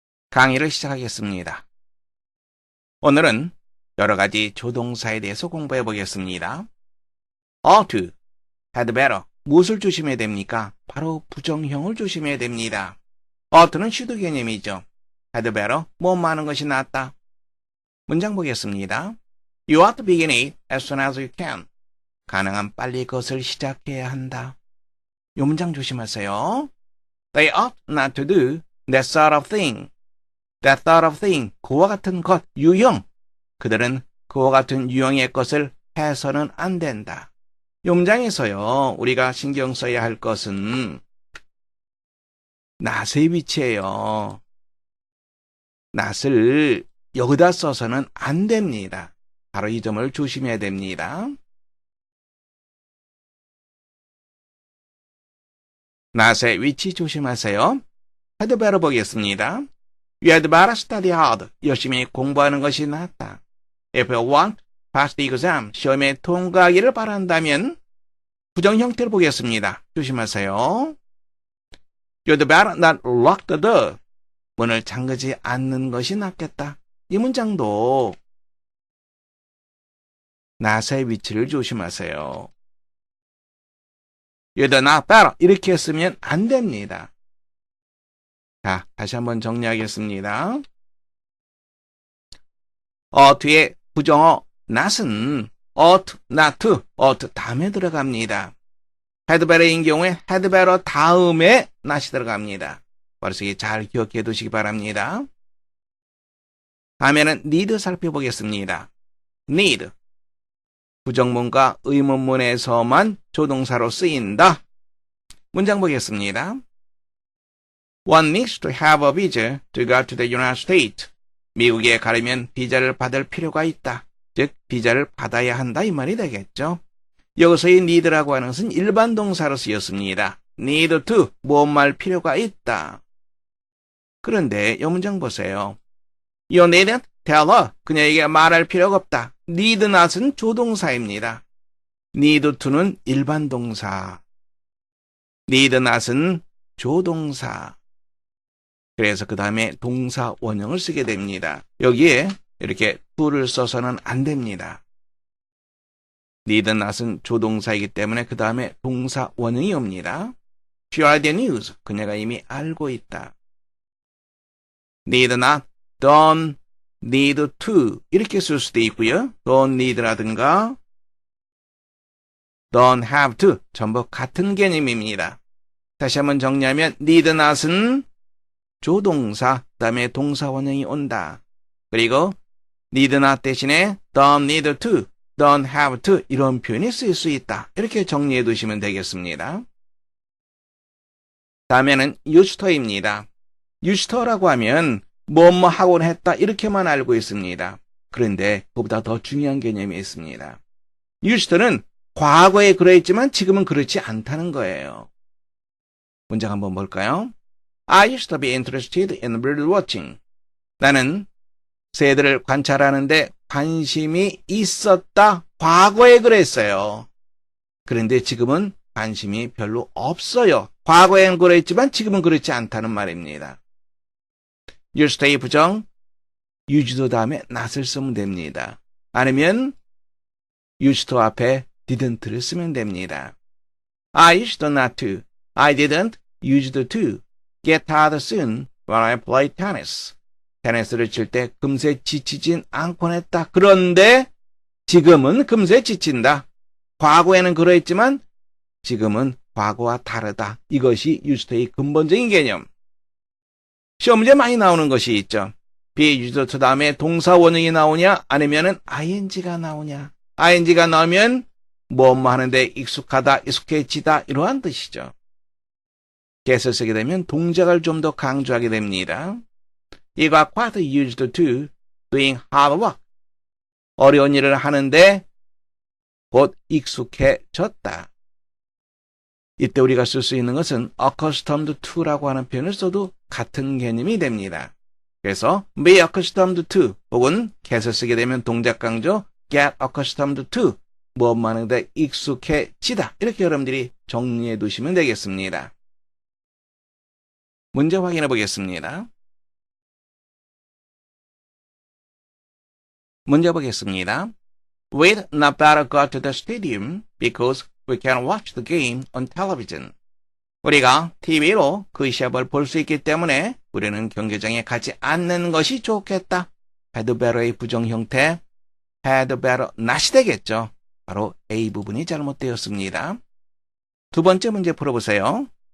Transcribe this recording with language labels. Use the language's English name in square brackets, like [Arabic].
[Korean] 강의를 시작하겠습니다. 오늘은 여러 가지 조동사에 대해서 공부해 보겠습니다. ought to, had better, 무엇을 조심해야 됩니까? 바로 부정형을 조심해야 됩니다. ought는 should 개념이죠. had better, 뭐 많은 것이 낫다. 문장 보겠습니다. [English] You ought to begin it as soon as you can. [Korean] 가능한 빨리 그것을 시작해야 한다. 이 문장 조심하세요. [English] They ought not to do that sort of thing. That sort of thing, [Korean] 그와 같은 것, 유형. 그들은 그와 같은 유형의 것을 해서는 안 된다. 이 문장에서요, 우리가 신경 써야 할 것은 not의 위치예요. not을 여기다 써서는 안 됩니다. 바로 이 점을 조심해야 됩니다. not의 위치 조심하세요. [English] had better [Korean] 보겠습니다. [English] You had better study hard. [Korean] 열심히 공부하는 것이 낫다. [English] If you want to pass the exam, [Korean] 시험에 통과하기를 바란다면 부정 형태를 보겠습니다. 조심하세요. [English] You'd better not lock the door. [Korean] 문을 잠그지 않는 것이 낫겠다. 이 문장도 not의 위치를 조심하세요. [English] You'd not better. [Korean] 이렇게 쓰면 안 됩니다. 자, 다시 한번 정리하겠습니다. ough트의 부정어 not은 ought, not to, ought 다음에 들어갑니다. had better인 경우에 had better 다음에 not이 들어갑니다. 머릿속에 잘 기억해 두시기 바랍니다. 다음에는 need 살펴보겠습니다. need, 부정문과 의문문에서만 조동사로 쓰인다. 문장 보겠습니다. [English] One needs to have a visa to go to the United States. [Korean] 미국에 가려면 비자를 받을 필요가 있다. 즉, 비자를 받아야 한다 이 말이 되겠죠. 여기서의 need라고 하는 것은 일반 동사로 쓰였습니다. need to, 무엇말 필요가 있다. 그런데 이 문장 보세요. [English] You needn't tell her. [Korean] 그녀에게 말할 필요가 없다. need not은 조동사입니다. need to는 일반 동사. need not은 조동사. 그래서 그 다음에 동사 원형을 쓰게 됩니다. 여기에 이렇게 to를 써서는 안 됩니다. need not은 조동사이기 때문에 그 다음에 동사 원형이 옵니다. [English] She already knows. [Korean] 그녀가 이미 알고 있다. need not, don't need to 이렇게 쓸 수도 있고요. don't need라든가 don't have to 전부 같은 개념입니다. 다시 한번 정리하면 need not은 조동사, 그 다음에 동사 원형이 온다. 그리고 need not 대신에 don't need to, don't have to 이런 표현이 쓰일 수 있다. 이렇게 정리해 두시면 되겠습니다. 다음에는 used to입니다. used to라고 하면 뭐뭐 하곤 했다 이렇게만 알고 있습니다. 그런데 그보다 더 중요한 개념이 있습니다. used to는 과거에 그랬지만 지금은 그렇지 않다는 거예요. 문장 한번 볼까요? [English] I used to be interested in bird watching. [Korean] 나는 새들을 관찰하는데 관심이 있었다. 과거에 그랬어요. 그런데 지금은 관심이 별로 없어요. 과거엔 그랬지만 지금은 그렇지 않다는 말입니다. used to의 부정, used 다음에 not을 쓰면 됩니다. 아니면 used to 앞에 didn't를 쓰면 됩니다. [English] I used not to, I didn't used to get tired soon when I play tennis. [Korean] 테니스를 칠 때 금세 지치진 않곤 했다. 그런데 지금은 금세 지친다. 과거에는 그러했지만 지금은 과거와 다르다. 이것이 used to의 근본적인 개념. 시험 문제 많이 나오는 것이 있죠. be used to 다음에 동사 원형이 나오냐 아니면은 ing가 나오냐. ing가 나오면 뭐뭐 하는데 익숙하다, 익숙해지다 이러한 뜻이죠. get을 쓰게 되면 동작을 좀 더 강조하게 됩니다. [English] You got quite used to doing hard work. [Korean] 어려운 일을 하는데 곧 익숙해졌다. 이때 우리가 쓸 수 있는 것은 accustomed to라고 하는 표현을 써도 같은 개념이 됩니다. 그래서 be accustomed to 혹은 get을 쓰게 되면 동작 강조 get accustomed to 뭐뭐 하는데 익숙해지다. 이렇게 여러분들이 정리해 두시면 되겠습니다. 문제 확인해 보겠습니다. 문제 보겠습니다. [English] We'd not better go to the stadium because we can watch the game on television. [Korean] 우리가 TV로 그 시합을 볼 수 있기 때문에 우리는 경기장에 가지 않는 것이 좋겠다. had better의 부정 형태, had better not이 되겠죠. 바로 A 부분이 잘못되었습니다. 두 번째 문제 풀어보세요.